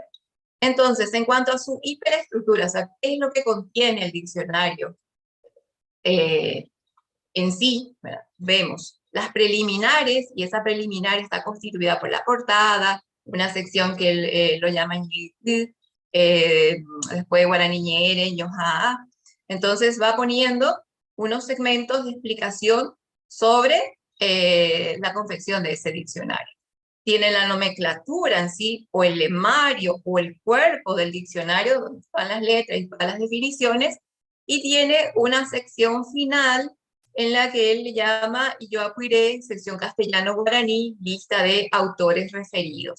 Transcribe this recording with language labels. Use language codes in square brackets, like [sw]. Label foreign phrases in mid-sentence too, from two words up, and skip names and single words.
[es] Entonces, en cuanto a su hiperestructura, o sea, ¿qué es lo que contiene el diccionario? En sí, ¿verdad? Vemos las preliminares, y esa preliminar está constituida por la portada, una sección que él lo llama después guaraní ñere, ñoja. Entonces va poniendo unos segmentos de explicación sobre la confección de ese diccionario. Tiene la nomenclatura en sí, o el lemario, o el cuerpo del diccionario, donde están las letras y todas las definiciones, y tiene una sección final en la que él le llama Yo Apuiré, sección castellano-guaraní, lista de autores referidos.